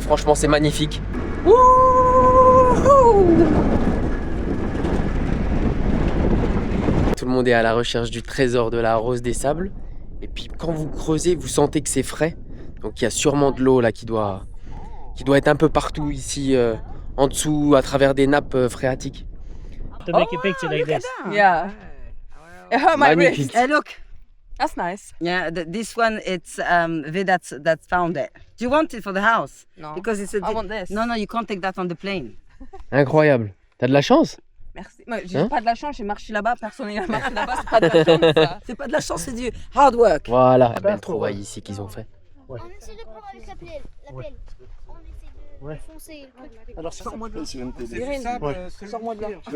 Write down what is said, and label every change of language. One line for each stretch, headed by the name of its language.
French: Franchement, c'est magnifique. Tout le monde est à la recherche du trésor de la Rose des Sables. Et puis quand vous creusez, vous sentez que c'est frais. Donc il y a sûrement de l'eau là qui doit être un peu partout ici, en dessous, à travers des nappes phréatiques.
English: To make a picture like this. Yeah. Oh, my
French: Magnifique.
English: wrist. Hey, look. That's nice. Yeah, this one, it's that found it. Do you want it for the house? No. Because it's a I want this. No, you can't take that on the plane.
French: Incroyable. T'as de la chance? Merci. Moi, j'ai Hein? pas de la chance, j'ai marché là-bas, personne n'a marché là-bas, c'est pas de la chance ça. C'est pas de la chance, c'est du hard work. Voilà, la belle trouvaille ici qu'ils ont fait. Ouais. On essaie de prendre avec la pelle. Ouais. On essaie de foncer. Alors, sors-moi de là. Irène, sors-moi de là.